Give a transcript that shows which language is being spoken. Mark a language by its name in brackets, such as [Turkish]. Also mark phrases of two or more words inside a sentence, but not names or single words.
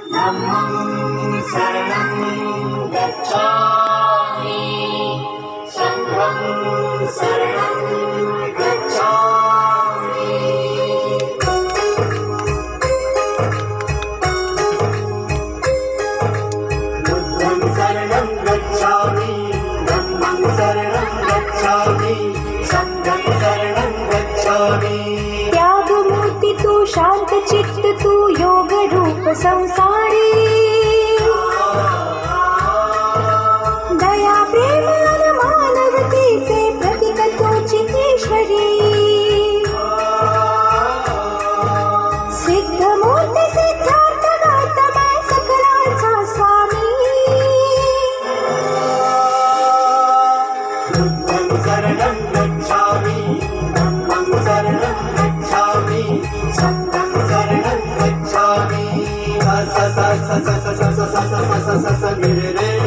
[Pali] धम्मं शरणं गच्छामि संघं शरणं गच्छामि बुद्धं शरणं गच्छामि धम्मं शरणं गच्छामि संघं शरणं गच्छामि [Marathi] त्यागमूर्ती तू शांत चित्त तू योग रूप संसारी दया प्रेम आणि मानवतेचे प्रतीक तू चितेश्वरी सिद्धमूर्ती सिद्धार्थ गौतम सकलांचा स्वामी [Pali] बुद्धं शरणं गच्छामि धम्मं शरणं गच्छामि संघं शरणं गच्छामि स स स स स स स स स स स स स स स